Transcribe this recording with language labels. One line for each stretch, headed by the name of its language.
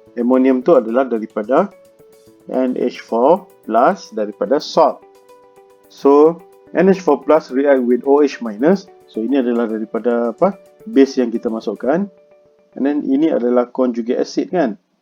Malay: Ammonium tu adalah daripada NH4 plus daripada salt. So
English: NH4 plus react with OH minus.
Malay: So ini adalah daripada base yang kita masukkan.
English: And then
Malay: ini adalah conjugate acid kan.